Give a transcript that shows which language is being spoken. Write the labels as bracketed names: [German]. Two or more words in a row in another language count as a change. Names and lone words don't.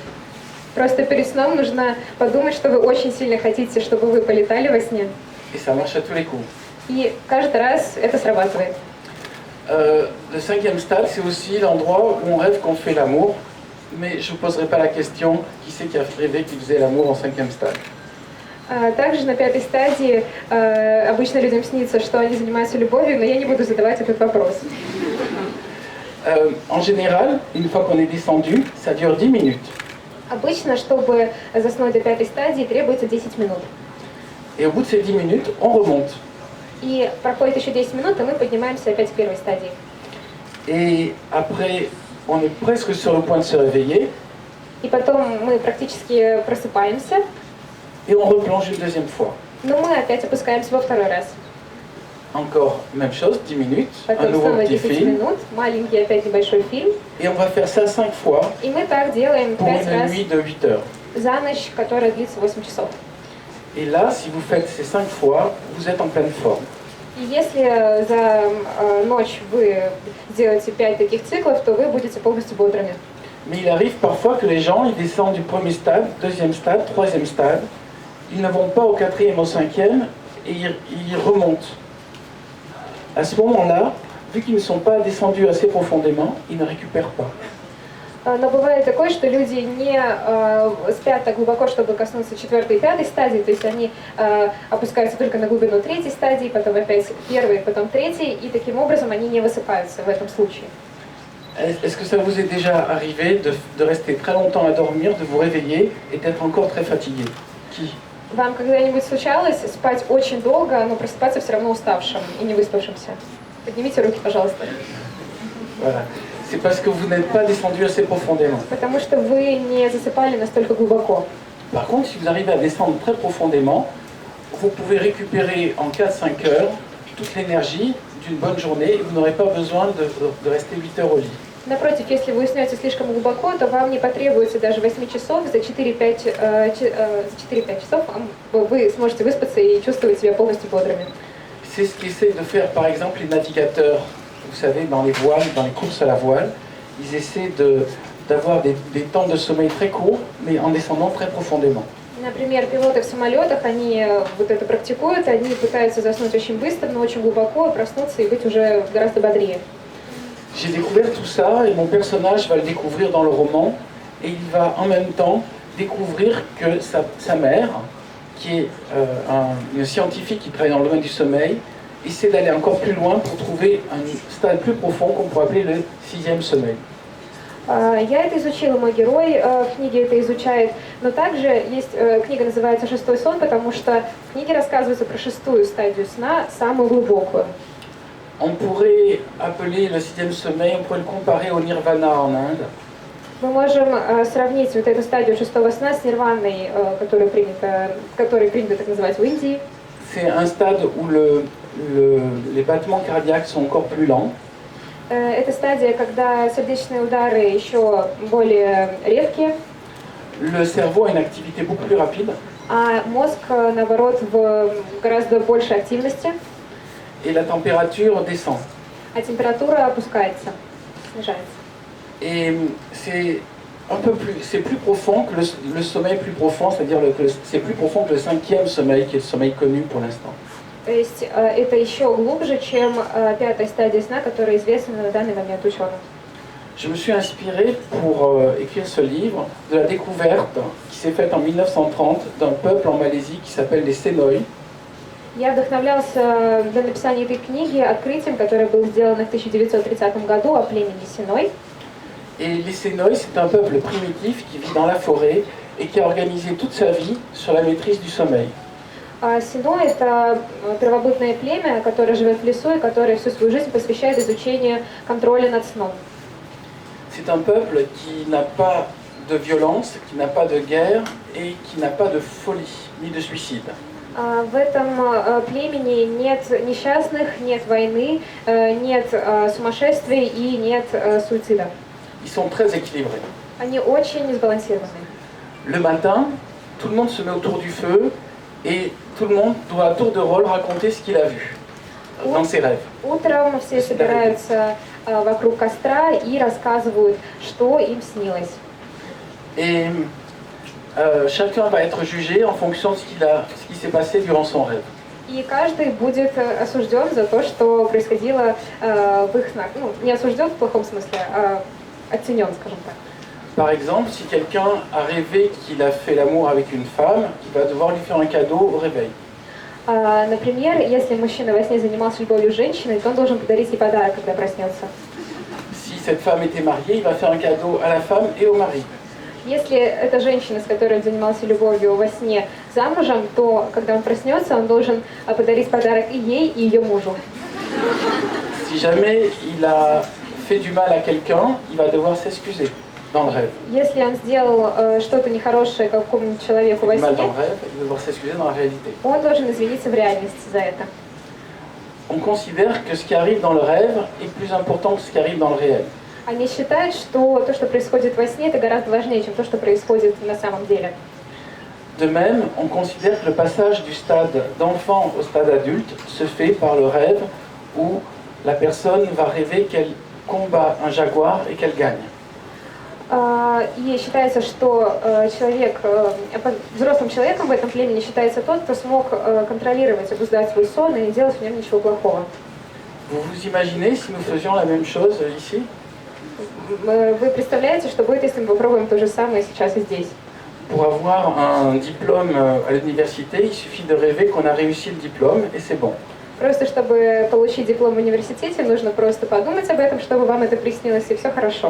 [Russian] Просто перед сном нужно подумать, что вы очень сильно хотите, чтобы вы полетали во сне. [French] Et ça marche à tous les coups. [Russian] И каждый раз это срабатывает. [French] Le cinquième stade, c'est aussi l'endroit où on rêve qu'on fait l'amour. Mais je ne vous poserai pas la question qui c'est qui a rêvé qu'il faisait l'amour en cinquième stade. [Russian] Также на пятой стадии обычно людям снится, что они занимаются любовью, но я не буду задавать этот вопрос. [French] En général, une fois qu'on est descendu, ça dure 10 minutes. [Russian] Обычно, чтобы заснуть до пятой стадии, требуется 10 минут. [French] Et au bout de ces 10 minutes, on remonte. [Russian] И проходит еще 10 минут, и мы поднимаемся опять к первой стадии. [French] Et après, on est presque sur le point de se réveiller. [Russian] И потом мы практически просыпаемся, [French] Et on replonge une deuxième fois. [Russian] но мы опять опускаемся во второй раз. [French] Encore même chose, 10 minutes, un [Russian] Потом [French] nouveau [Russian] снова [French] petit [Russian] 10 [French] film. [Russian] минут, маленький опять небольшой фильм. [French] Et on va faire ça 5 fois [Russian] И мы так делаем [French] pour [Russian] 5 [French] une [Russian] раз [French] nuit de 8 heures. [Russian] за ночь, которая длится 8 часов. [French] Et là, si vous faites ces 5 fois, vous êtes en pleine forme. [Russian] И если за ночь вы сделаете 5 таких циклов, то вы будете полностью бодрыми. [French] Mais il arrive parfois que les gens, ils descendent du premier stade, deuxième stade, troisième stade. Ils ne vont pas au quatrième, au cinquième, et ils remontent. À ce moment-là, vu qu'ils ne sont pas descendus assez profondément, ils ne récupèrent pas. [Russian] Но бывает такое, что люди не спят так глубоко, чтобы коснуться 4-й и 5-й стадии, то есть они опускаются только на глубину 3-й стадии, потом опять 1-й, потом 3-й, и таким образом они не высыпаются в этом случае. [French] Est-ce que ça vous est déjà arrivé de rester très longtemps à dormir, de vous réveiller et d'être encore très fatigué? Qui? [Russian] Вам когда-нибудь случалось спать очень долго, но просыпаться все равно уставшим и не выспавшимся? Поднимите руки, пожалуйста. [French] Voilà. C'est parce que vous n'êtes pas descendu assez profondément. [Russian] Потому что вы не засыпали настолько глубоко. [French] Par contre, si vous arrivez à descendre très profondément, vous pouvez récupérer en 4-5 heures toute l'énergie d'une bonne journée et vous n'aurez pas besoin de rester 8 heures au lit. [Russian] Напротив, если вы уснете слишком глубоко, то вам не потребуется даже 8 часов, за 4-5 часов вы сможете выспаться и чувствовать себя полностью бодрыми. [French] C'est ce qu'essayent de faire par exemple les navigateurs, vous savez, dans les voiles, dans les courses à la voile. Ils essaient d'avoir des temps de sommeil très courts, mais en descendant très profondément. [Russian] Например, пилоты в самолетах, они вот это практикуют, они пытаются заснуть очень быстро, но очень глубоко, проснуться и быть уже гораздо бодрее. [French] J'ai découvert tout ça et mon personnage va le découvrir dans le roman et il va en même temps découvrir que sa mère, qui est une scientifique qui travaille dans le domaine du sommeil, essaie d'aller encore plus loin pour trouver un stade plus profond qu'on pourrait appeler le 6e sommeil. [Russian] Я это изучила, мой герой в книге это изучает, но также есть книга называется «Шестой сон», потому что в книге рассказывается про 6-ю стадию сна, самую глубокую. [French] On pourrait appeler le 6e sommeil, on pourrait le comparer au nirvana en Inde. [Russian] Мы можем сравнить вот эту стадию 6-го сна с нирваной, которую принято так называть в Индии. [French] C'est un stade où les battements cardiaques sont encore plus lents. [Russian] Это стадия, когда сердечные удары еще более редкие. [French] Le cerveau a une activité beaucoup plus rapide. [Russian] А мозг, наоборот, в гораздо большей активности. [French] Et la température descend. [Russian] А температура опускается, снижается. [French] Et c'est plus profond que le sommeil plus profond, c'est-à-dire c'est plus profond que le 5e sommeil, qui est le sommeil connu pour l'instant. [Russian] То есть это еще глубже, чем 5-я стадия сна, которая известна на данный момент ученым. [French] Je me suis inspiré pour écrire ce livre de la découverte qui s'est faite en 1930 d'un peuple en Malaisie qui s'appelle les Senoi. [Russian] Я вдохновлялся для написания этой книги открытием, которое было сделано в 1930 году о племени Синой. [French] Et les Senoi, c'est un peuple primitif qui vit dans la forêt et qui a organisé toute sa vie sur la maîtrise du sommeil. [Russian] Синой – это первобытное племя, которое живет в лесу и которое всю свою жизнь посвящает изучению контроля над сном. [French] C'est un peuple qui n'a pas de violence, qui n'a pas de guerre et qui n'a pas de folie ni de suicide. [Russian] В этом племени нет несчастных, нет войны, нет сумасшествий и нет суицида. [French] Ils sont très équilibrés. [Russian] Они очень сбалансированы. [French] Le matin, tout le monde se met autour du feu et tout le monde doit à tour de rôle raconter ce qu'il a vu dans ses rêves. [Russian] Утром все собираются вокруг костра и рассказывают, что им снилось. [French] Et chacun va être jugé en fonction de ce qui s'est passé durant son rêve. [Russian] И каждый будет осужден за то, что происходило в их снах. Ну, не осужден в плохом смысле, а оценен, скажем так. [French] Par exemple, si quelqu'un a rêvé qu'il a fait l'amour avec une femme, il va devoir lui faire un cadeau au réveil. [Russian] Например, если мужчина во сне занимался любовью с женщиной, то он должен подарить ей подарок, когда проснется. [French] Si cette femme était mariée, il va faire un cadeau à la femme et au mari. [Russian] Если эта женщина, с которой он занимался любовью во сне, замужем, то, когда он проснется, он должен подарить подарок и ей, и ее мужу. [French] Si jamais il a fait du mal à quelqu'un, il va devoir s'excuser dans le rêve. [Russian] Если он сделал что-то нехорошее какому-нибудь человеку во [French] Mal [Russian] сне, [French] dans le rêve, il va devoir s'excuser dans la réalité. [Russian] он должен извиниться в реальности за это. [French] On considère que ce qui arrive dans le rêve est plus important que ce qui arrive dans le réel. [Russian] Они считают, что то, что происходит во сне, это гораздо важнее, чем то, что происходит на самом деле. [French] De même, on considère que le passage du stade d'enfant au stade adulte se fait par le rêve où la personne va rêver qu'elle combat un jaguar et qu'elle gagne. [Russian] И считается, что взрослым человеком в этом племени считается тот, кто смог контролировать, обуздать свой сон и не делать в нем ничего плохого. [French] Vous vous imaginez si nous faisions la même chose ici? [Russian] Вы представляете, что будет, если мы попробуем то же самое сейчас и здесь? [French] Pour avoir un diplôme à l'université, il suffit de rêver qu'on a réussi le diplôme et c'est bon. [Russian] Просто чтобы получить диплом в университете, нужно просто подумать об этом, чтобы вам это приснилось, и все хорошо.